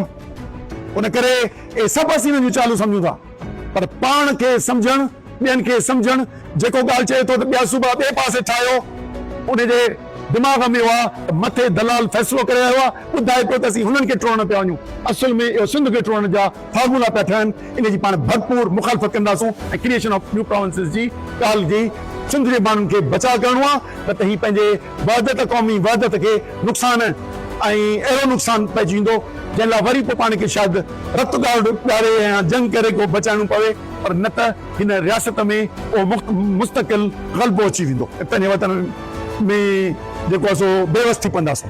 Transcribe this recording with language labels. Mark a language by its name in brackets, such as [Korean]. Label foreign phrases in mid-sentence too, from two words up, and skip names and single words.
[Sindhi] ان ڪري اهي سڀ اسين هنن جون چالون سمجهون ٿا، پر پاڻ کي سمجهڻ، ٻين کي سمجهڻ، جيڪو ڳالهه چئي ٿو ته ٻيا صوبا ٻئي پاسي ٺاهيو، انجي دماغ ۾ اها مٿي دلال فيصلو ڪري رهيو آهي، ٻڌائي پيو ته اسين هنن کي ٽوڙڻ پيا وڃون، اصل ۾ اهو سنڌ کي ٽوڙڻ جا فارمولا پيا ٺهن. ان جي پاڻ ڀرپور مخالفت ڪنداسين ۽ [English] creation of new provinces [Sindhi] جي ڳالهه جي سنڌ جي ماڻهن کي بچاءُ ڪرڻو آهي، نه ته هي پنهنجي وحدت، قومي وحدت کي نقصان ۽ اهڙو نقصان پئجي ويندو جنهن لاءِ وري پوءِ پاڻ کي شايد رت ڳاري يا جنگ ڪري ڪو بچائڻو پوي، پر نه ته هن رياست ۾ اهو مستقل غلبو اچي ويندو، پنهنجي وطن ۾ جيڪو آهي سو بيوس ٿي پونداسين.